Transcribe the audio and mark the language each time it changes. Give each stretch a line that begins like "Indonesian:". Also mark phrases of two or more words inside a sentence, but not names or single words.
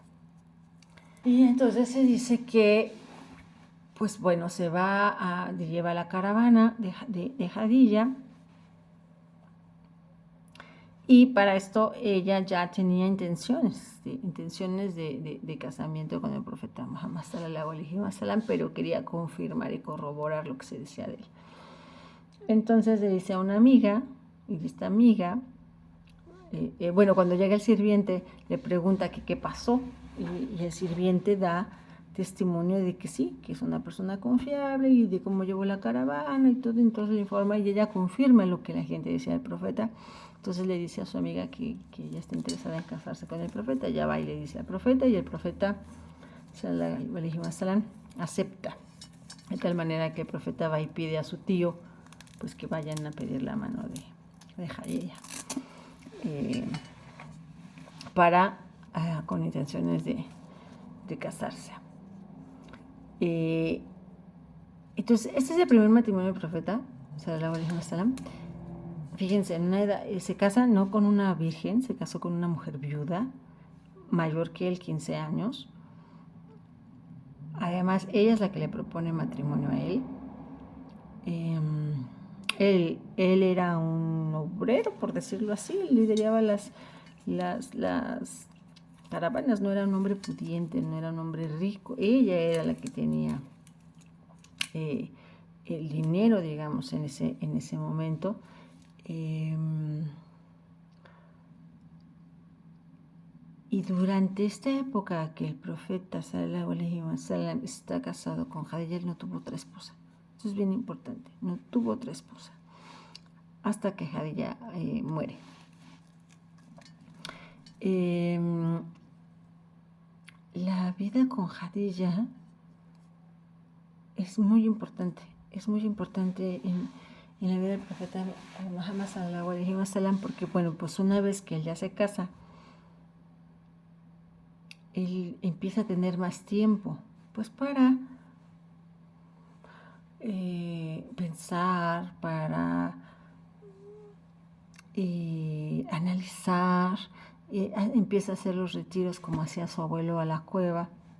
Spanish: Y entonces se dice que, pues bueno, lleva la caravana de Jadilla, y para esto ella ya tenía intenciones de casamiento con el profeta Muhammad
Arabic: صلى الله عليه وسلم,
Spanish: pero quería confirmar y corroborar lo que se decía de él. Entonces le dice a una amiga, y esta amiga, bueno, cuando llega el sirviente le pregunta que qué pasó, y el sirviente da testimonio de que sí, que es una persona confiable y de cómo llevó la caravana y todo, entonces le informa y ella confirma lo que la gente decía del profeta. Entonces le dice a su amiga que ella está interesada en casarse con el profeta, ella va y le dice al profeta, y el profeta
Arabic: صلى الله عليه وسلم
Spanish: acepta, de tal manera que el profeta va y pide a su tío pues que vayan a pedir la mano de Jadilla, con intenciones de casarse. Entonces, este es el primer matrimonio del profeta,
Arabic: صلى الله عليه وسلم.
Spanish: Fíjense, en una edad, se casa no con una virgen, se casó con una mujer viuda, mayor que él, 15 años. Además, ella es la que le propone matrimonio a él. Él era un obrero, por decirlo así, lideraba las caravanas, no era un hombre pudiente, no era un hombre rico. Ella era la que tenía el dinero, digamos, en ese momento. Y durante esta época que el profeta
Arabic: صلى الله عليه وسلم
Spanish: está casado con Jadilla, él no tuvo otra esposa. Eso es bien importante, no tuvo otra esposa hasta que Jadilla muere. La vida con Jadilla es muy importante en la vida del profeta Muhammad
Arabic: صلى الله عليه وسلم,
Spanish: porque bueno, pues una vez que él ya se casa, él empieza a tener más tiempo, pues para pensar, para analizar, empieza a hacer los retiros como hacía su abuelo a la cueva,